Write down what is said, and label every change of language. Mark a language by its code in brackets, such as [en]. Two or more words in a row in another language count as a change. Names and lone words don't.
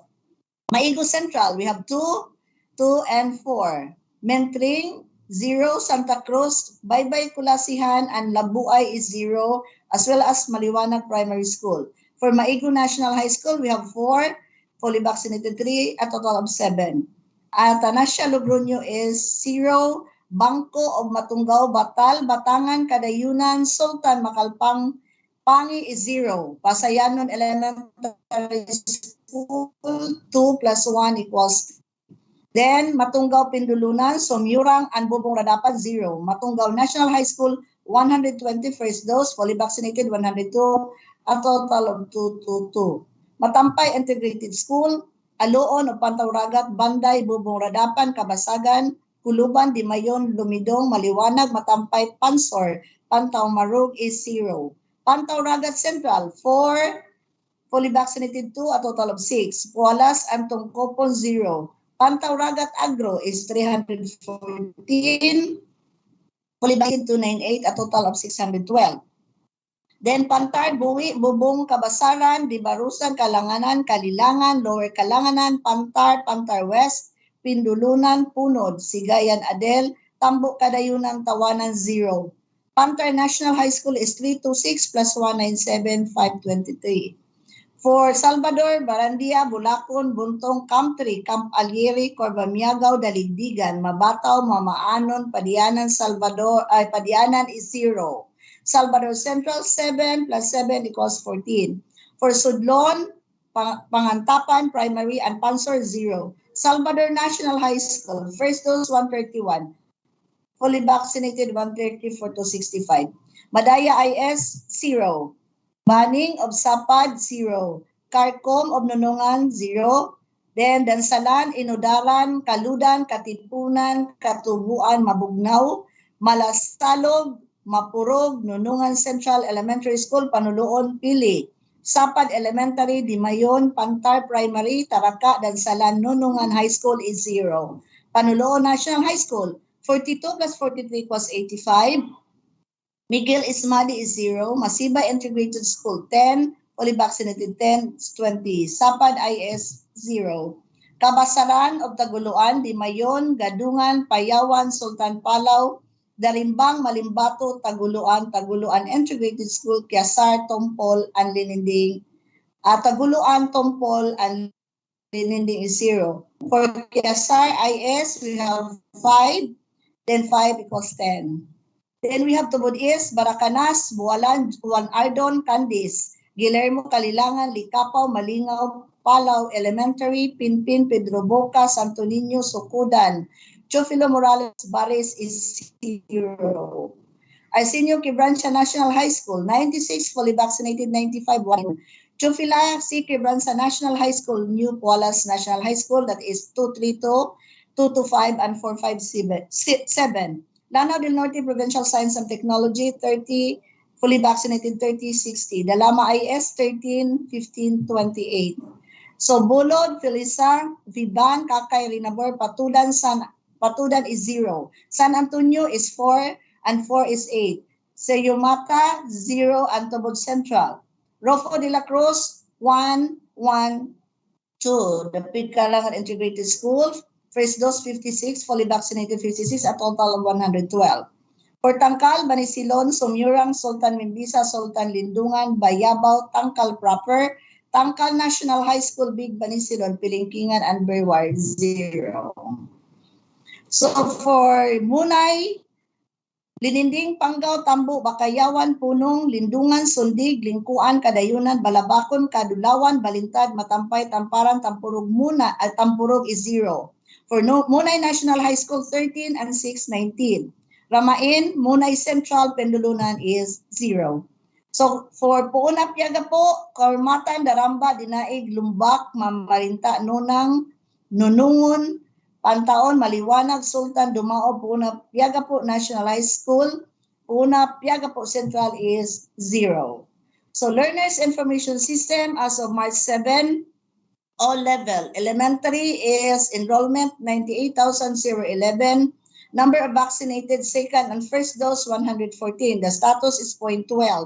[en] Maigo Central, we have 2, 2, and 4. Mentring, 0. Santa Cruz, Baybay, Kulasihan, and Labuay is 0, as well as Maliwanag Primary School. For Maigo National High School, we have 4, fully vaccinated 3, a total of 7. At Tanasya Logroño is 0. Bangko of Matunggaw, Batal, Batangan, Kadayunan, Sultan, Makalpang, Pangi is 0. Pasayanon Elementary School, 2 plus 1 equals 3. Then Matunggaw, Pindulunan, Somyurang, and Bubong Radapat, 0. Matunggaw National High School, 120 first dose, fully vaccinated 102, a total of 222. Matampay Integrated School, Aloon o Pantauragat, Banday, Bubong Radapan, Kabasagan, Kuluban, Dimayon, Lumidong, Maliwanag, Matampay, Pansor, Pantaw Marug is 0. Pantaw Ragat Central, 4. Fully vaccinated 2, a total of 6. Pualas and Tungkopon, 0. Pantaw Ragat Agro is 314. Fully vaccinated 298, a total of 612. Then Pantar, Buwi, Bubong, Kabasaran, Dibarusan, Kalanganan, Kalilangan, Lower Kalanganan, Pantar, Pantar West, Pindulunan, Punod, Sigayan, Adel, Tambok, Kadayunan, Tawanan, 0. Pantar National High School is 326 plus 197, 523. For Salvador, Barandia, Bulacon, Buntong, Camp 3, Camp Alieri, Corbamiagaw, Daligdigan, Mabataw, Mamaanon, Padianan, Padianan is 0. Salvador Central, 7 plus 7 equals 14. For Sudlon, Pangantapan, Primary, and Pansor, 0. Salvador National High School, first dose 131. Fully vaccinated 134 to 65. Madaya IS, 0. Baning of Sapad, 0. Carcom of Nunungan, 0. Then Dansalan, Inudaran, Kaludan, Katipunan, Katubuan, Mabugnaw, Malasalog, Mapurog, Nunungan Central Elementary School, Panuloon, Pili. Sapad Elementary, Dimayon, Pantar Primary, Taraka, Dansalan, Nunungan High School is 0. Panuloon National High School, 42 plus 43 equals 85. Miguel Ismadi is 0. Masiba Integrated School, 10. Fully vaccinated 10, 20. Sapad IS, 0. Kabasaran of Taguluan, Dimayon, Gadungan, Payawan, Sultan Palaw, Darimbang, Malimbato, Taguluan, Taguluan Integrated School, Kiasar, Tompol, and Lininding. Taguluan, Tompol, and Lininding is 0. For Kiasar IS, we have 5. Then 5 equals 10. Then we have Tubod East, Baracanas, Bualan, Juan Ardon, Candis, Guillermo Calilangan, Licapaw, Malingaw, Palaw Elementary, Pinpin, Pedro Boca, Santo Niño, Sokudan. Chofilo Morales Bares is 0. Arsenio Quebranza National High School, 96 fully vaccinated, 95 1. Chofila C. Quebranza National High School, New Pualas National High School, that is 232, 225, and 457. Lanao del Norte Provincial Science and Technology, 30 fully vaccinated, 30 60. Dalama IS, 13 15 28. So Bulod, Felisa, Viban, Kakay, Rinabor, Patudan is 0. San Antonio is 4 and 4 is 8. Sayumata, 0 and Tobod Central. Rofo de la Cruz, 1 1 2. The Pigkalangan Integrated School, first dose 56, fully vaccinated 56, a total of 112. For Tangkal, Banisilon, Sumurang, Sultan Mimbisa, Sultan Lindungan, Bayabaw, Tangkal proper, Tangkal National High School, Big Banisilon, Pilingkingan, and Berwar, 0. So for Munay, Lininding, Pangaw, Tambo, Bakayawan, Punong, Lindungan, Sundig, Lingkuan, Kadayunan, Balabakon, Kadulawan, Balintad, Matampay, Tamparan, Tampurog, Tampurog is 0. For Munay National High School, 13 and 6, 19. Ramain, Munay Central, Pendulunan is 0. So for Puunap Yaga po, Kaurmatan, Daramba, Dinaig, Lumbak, Mamarinta, Nunang, Nunungun, Pantaon, Maliwanag, Sultan, Dumao, Puunap Yaga po National High School, Puunap Yaga po Central is 0. So Learners Information System as of March 7, all level. Elementary is enrollment 98,011. Number of vaccinated second and first dose 114. The status is 0.12.